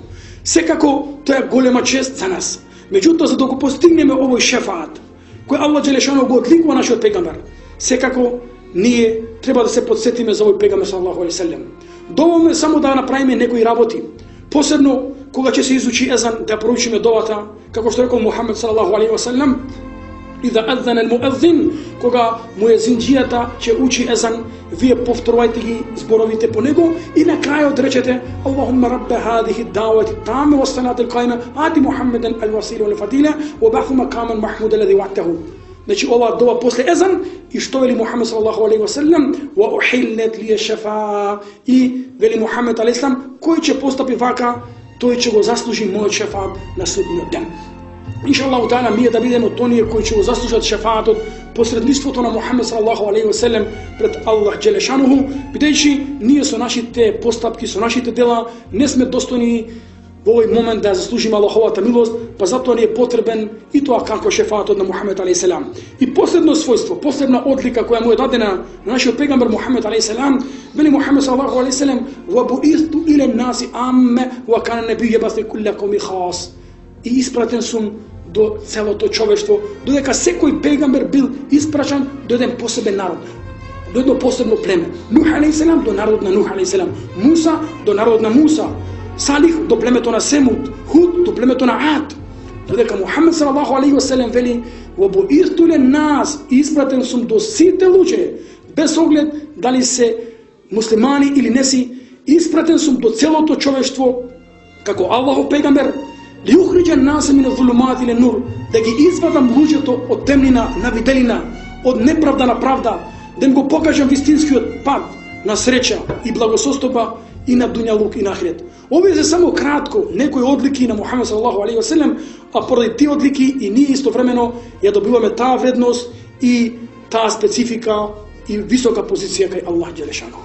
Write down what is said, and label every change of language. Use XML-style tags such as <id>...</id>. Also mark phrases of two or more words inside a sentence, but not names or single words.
<mk>Секако тоа е голема чест за нас. Меѓутоа, за да го постигнеме овој шефаат кој Аллах Джелешану го одликува нашиот пегамбер, секако ние треба да се подсетиме за овој пегамбер</mk> <ar>صلى الله عليه وسلم.</ar> <mk>Доволно е само да направиме некои работи, посебно кога ќе се изучи езан, да проучиме довата, како што рекол Мухамед</mk> <ar>صلى الله عليه وسلم: إذا أذن المؤذن,</ar> <mk>кога муезинџијата ќе учи езан, вие повторувајте ги зборовите по него и на крајот речете:</mk> <ar>اللهم رب هذه الدعوة التامة والصلاة القائمة آت محمدا الوسيلة والفضيلة وابعثه مقاما محمودا الذي وعدته.</ar> <mk>Значи ова дова после езан и што вели Мухамед</mk> <ar>صلى الله عليه وسلم: وأحلت لي الشفاعة,</ar> <mk>и вели Мухамед</mk> <ar>عليه السلام:</ar> <mk>кој ќе постапи вака, тој ќе го заслужи мојот шефаат на судниот ден.</mk> <ar>إن شاء الله تعالى,</ar> <mk>ние да бидеме од оние кои ќе го заслужат шефаатот, посредништвото на Мухамед</mk> <ar>صلى الله عليه وسلم</ar> <mk>пред Аллах Джелешануху, бидејќи ние со нашите постапки, со нашите дела не сме достојни во овој момент да заслужиме Аллаховата милост, па затоа ни е потребен и тоа како шефаатот на Мухамед</mk> <ar>عليه السلام.</ar> <mk>И последно својство, последна одлика која му е дадена на нашиот пегамбер Мухамед</mk> <ar>عليه السلام,</ar> <mk>вели Мухамед</mk> <ar>صلى الله عليه وسلم: "وبعثت إلى الناس عامة وكان النبي يبعث إلى قومه خاصة."</ar> <mk>И испратен сум до целото човештво, додека секој пегамбер бил испрачан до еден посебен народ, до едно посебно племе. Нух</mk> <ar>عليه السلام</ar> <mk>до народ на Нух</mk> <ar>عليه السلام,</ar> <mk>Муса до народ на Муса, Салих до племето на Семуд, Худ до племето на Ад. Додека Мухамед</mk> <ar>صلى الله عليه وسلم</ar> <mk>вели:</mk> <ar>"وبعثت إلى الناس",</ar> <mk>испратен сум до сите луѓе, без оглед дали се муслимани или не си, испратен сум до целото човештво како Аллахов пегамбер,</mk> <ar>لأخرج الناس من الظلمات إلى النور,</ar> <mk>да ги извадам луѓето од темнина на виделина, од неправда на правда, да им го покажам вистинскиот пат на среќа и благосостојба и на дуњалук и на ахирет. Овие се само кратко некои одлики на Мухамед</mk> <ar>صلى الله عليه وسلم,</ar> <mk>а поради тие одлики и ние истовремено ја добиваме таа вредност и таа специфика и висока позиција кај Аллах Джелешану.</mk>